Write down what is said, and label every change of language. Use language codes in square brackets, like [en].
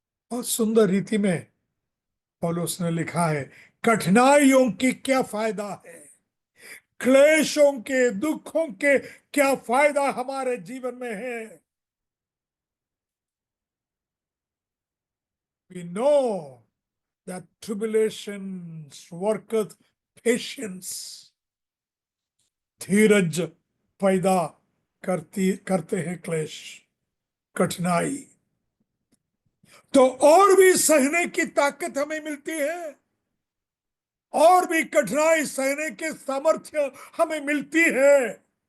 [hi] बहुत सुंदर रीति में पौलुस ने लिखा है, कठिनाइयों की क्या फायदा है, क्लेशों के, दुखों के क्या फायदा हमारे जीवन में है। [en] We know that tribulations worketh patience. [hi] धीरज पैदा करते हैं क्लेश, कठिनाई। तो और भी सहने की ताकत हमें मिलती है, और भी कठिनाई सहने के सामर्थ्य हमें मिलती है।